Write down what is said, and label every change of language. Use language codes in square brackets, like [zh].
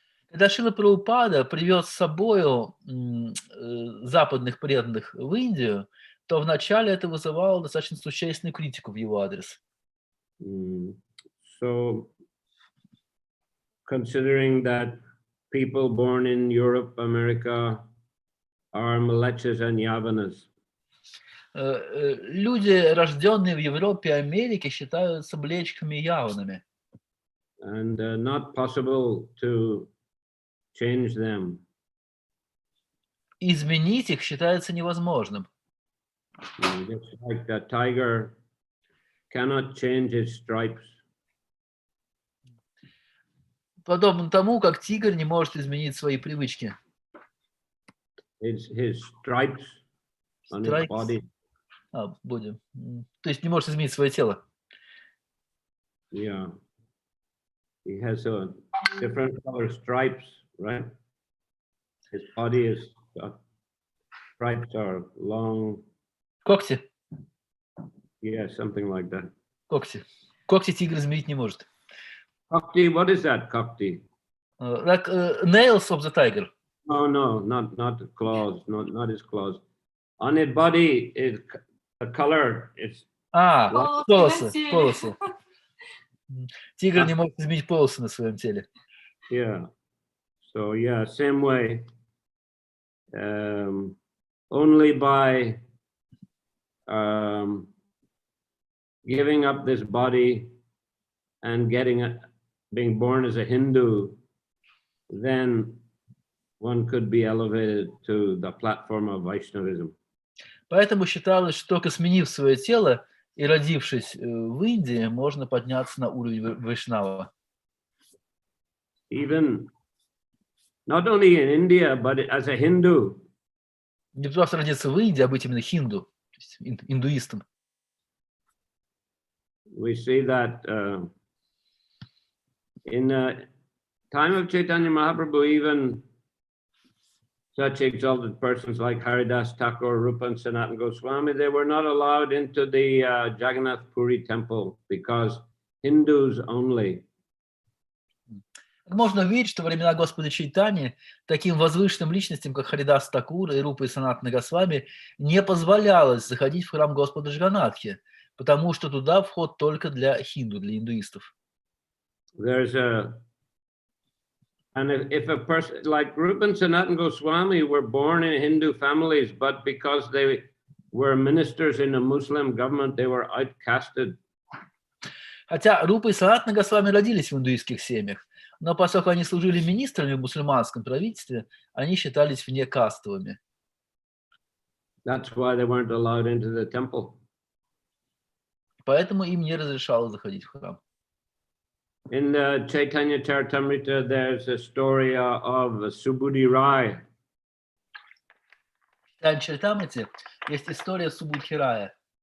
[ru] Когда Шрила Прабхупада привез с собою западных преданных в Индию, то вначале это вызывало достаточно существенную критику в его адрес. [en] So, considering that people born in Europe, America are mlechas and yavanas. [ru] Люди, рожденные в Европе и Америке, считаются млечками и яванами. [en] And not possible to change them. [ru] Изменить их считается невозможным. [en] Just like the tiger cannot change its stripes. [ru] Подобно тому, как тигр не может изменить свои привычки. [en] His stripes on his body. [ru] Будем. То есть не может изменить свое тело. [en] Yeah. He has a different color stripes, right? His body is stripes are long. [ru] Когти. [en] Yeah, something like that. [ru] Когти. Когти тигр изменить не может. [en] Kakti, what is that, Kakti? Like nails of the tiger. No, not the claws, not his claws. On his body is the color. It's [ru] полосы. Тигр не может изменить полосы на своем теле. [en] Yeah. So yeah, same way. Only by giving up this body and being born as a Hindu, then one could be elevated to the platform of Vaishnavism. [ru] Поэтому считалось, что только сменив свое тело и родившись в Индии, можно подняться на уровень вайшнава. [en] Even not only in India, but as a Hindu. [ru] Не просто родиться в Индии, а быть именно хинду, то есть индуистом. [en] We see that in the time of Chaitanya Mahaprabhu, even such exalted persons like Haridas Thakur, Rupa and Sanatana Goswami, they were not allowed into the Jagannath Puri temple because Hindus only. [ru] Можно увидеть, что во времена Господа Чайтаньи таким возвышенным личностям, как Харидас Такур и Рупа и Санатана Госвами, не позволялось заходить в храм Господа Джаганнатхи, потому что туда вход только для хинду, для индуистов. [en] And if a person like Rupa and Sanatana Goswami were born in Hindu families, but because they were ministers in a Muslim government, they were outcasted. [ru] Хотя Рупа и Санатана Госвами родились в индуистских семьях, но поскольку они служили министрами в мусульманском правительстве, они считались внекастовыми. [en] That's why they weren't allowed into the temple. [ru] Поэтому им не разрешалось заходить в храм. [en] In the Чайтанья Чаритамрите, there's a story of Subudhi Rai. [ru] В Чайтанья Чаритамрите есть история Субудхи Рая.